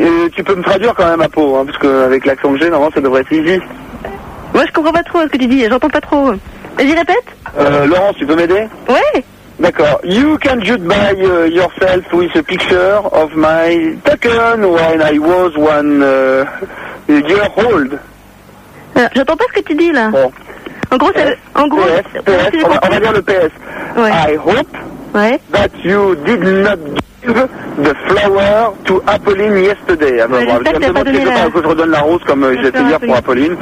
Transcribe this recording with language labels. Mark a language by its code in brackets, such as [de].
[fr] Tu peux me traduire quand même, ma peau, hein, parce qu'avec l'accent que j'ai, normalement, ça devrait être easy. Moi, je comprends pas trop ce que tu dis, j'entends pas trop. Vas-y, répète. Laurence, tu peux m'aider? Ouais. D'accord. [en] You can judge by yourself with a picture of my token when I was one year old. [fr] J'entends pas ce que tu dis, là. Bon. En gros, PS, on va dire le PS. Ouais. [en] I hope... [fr] Ouais. [en] That you did not give the flower to Apolline yesterday. [fr] Je redonne la rose comme j'ai fait hier pour Apolline.